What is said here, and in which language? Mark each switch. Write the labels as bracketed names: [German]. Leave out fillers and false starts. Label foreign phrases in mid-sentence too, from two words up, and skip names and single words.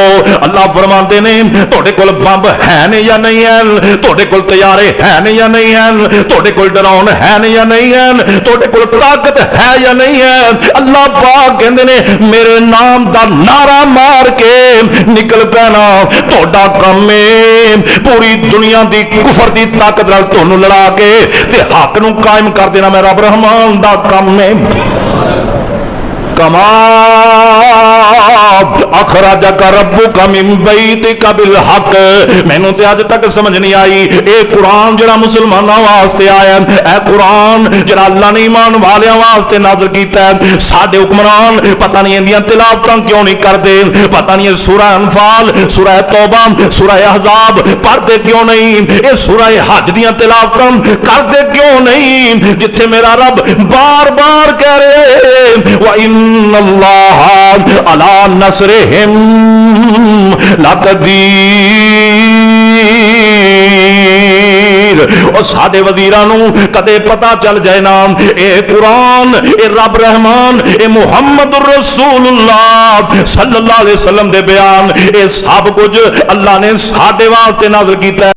[Punjabi] اللہ فرماندے نے تہاڈے کول بمب ہے نے یا نہیں ہے، تہاڈے کول طیارے ہے نے یا نہیں ہے، تہاڈے کول ڈرون ہے نے یا نہیں ہے، تہاڈے کول طاقت ہے یا نہیں ہے. اللہ پاک کہندے نے میرے نام دا نعرہ مار کے نکل پینا تہاڈا کم ہے. پوری دنیا دی کفر دی طاقت نال تہانوں لڑا کے تے حق نوں قائم کر دینا میرا رب رحمان دا کم ہے. [Arabic] كما أخرجك ربك من بيتك بالحق. [Punjabi] مینوں تے اج تک سمجھ نہیں آئی اے قرآن جیہڑا مسلماناں واسطے آیا ہے، اے قرآن جیہڑا اللہ نے ایمان والیاں واسطے نازل کیتا ہے. ساڈے حکمران پتہ نہیں ایندیاں تلاوتاں کیوں نہیں کردے، پتہ نہیں سورہ انفال، سورہ توبہ، سورہ احزاب پڑھدے کیوں نہیں، اے سورہ حج دیاں تلاوتاں کردے کیوں نہیں، جتھے میرا رب بار بار کہہ رہے [Arabic] و إن الله على نصرهم لقدير. [Punjabi] اور ساڈے وزیراں نوں کدے پتہ چل جائے نا اے قرآن اے رب رحمان اے [Arabic] محمد رسول الله صلى الله عليه وسلم [Punjabi] دے بیان اے سب کچھ اللہ نے ساڈے واسطے نازل کیتا.